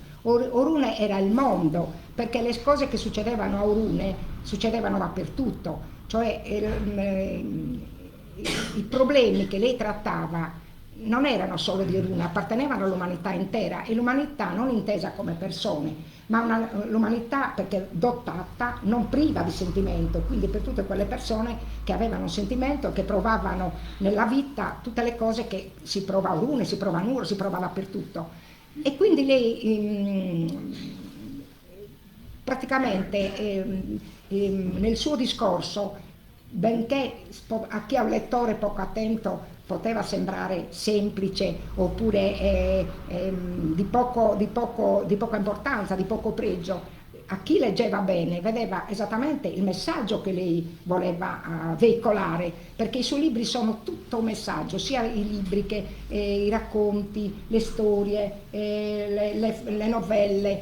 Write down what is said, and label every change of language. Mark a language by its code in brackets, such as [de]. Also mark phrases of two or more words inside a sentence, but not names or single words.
[it] Orune era il mondo, perché le cose che succedevano a Orune succedevano dappertutto, cioè i problemi che lei trattava non erano solo di Orune, appartenevano all'umanità intera, e l'umanità non intesa come persone, ma l'umanità perché dotata, non priva di sentimento, quindi per tutte quelle persone che avevano un sentimento, che provavano nella vita tutte le cose che si prova a Orune, si prova a Nuoro, si prova dappertutto. E quindi lei praticamente nel suo discorso, benché a chi è un lettore poco attento poteva sembrare semplice oppure di poca importanza, di poco pregio, a chi leggeva bene vedeva esattamente il messaggio che lei voleva veicolare, perché i suoi libri sono tutto un messaggio, sia i libri che i racconti, le storie, le novelle.